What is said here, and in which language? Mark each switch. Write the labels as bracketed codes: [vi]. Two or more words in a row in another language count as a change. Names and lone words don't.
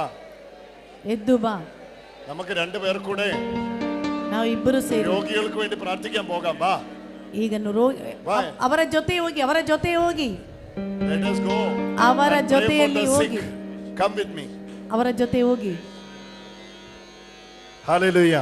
[kn] ಎದ್ದು ಬಾ. [ml] നമുക്ക് രണ്ടുപേർ കൂടെ [kn] ನಾವು ಇಬ್ಬರು ಸೇರಿ [ml] രോഗികൾക്ക് വേണ്ടി പ്രാർത്ഥിക്കാൻ പോകാം. വാ [kn] ಈಗ ಅವರ ಜೊತೆ ಹೋಗಿ. ಅವರ ಜೊತೆ ಹೋಗಿ. [en] Let us go. [kn] ಅವರ ಜೊತೆಯಲ್ಲಿ ಹೋಗಿ. [en] Come with me. [kn] ಅವರ ಜೊತೆ ಹೋಗಿ. [en] Hallelujah.